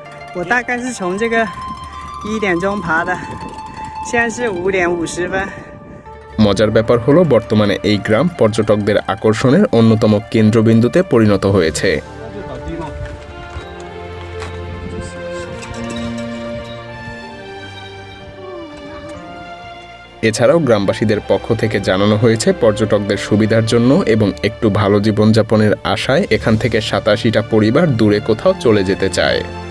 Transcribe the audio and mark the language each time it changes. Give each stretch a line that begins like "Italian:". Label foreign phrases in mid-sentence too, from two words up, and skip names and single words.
Chinese: 我大概是从这个1点钟爬的，现在是5点50分。
Bangla: মজার ব্যাপার হলো বর্তমানে এই গ্রাম পর্যটকদের আকর্ষণের অন্যতম কেন্দ্রবিন্দুতে পরিণত হয়েছে। এছাড়াও গ্রামবাসীদের পক্ষ থেকে জানানো হয়েছে পর্যটকদের সুবিধার জন্য এবং একটু ভালো জীবনযাপনের আশায় এখান থেকে 87টা পরিবার দূরে কোথাও চলে যেতে চায়।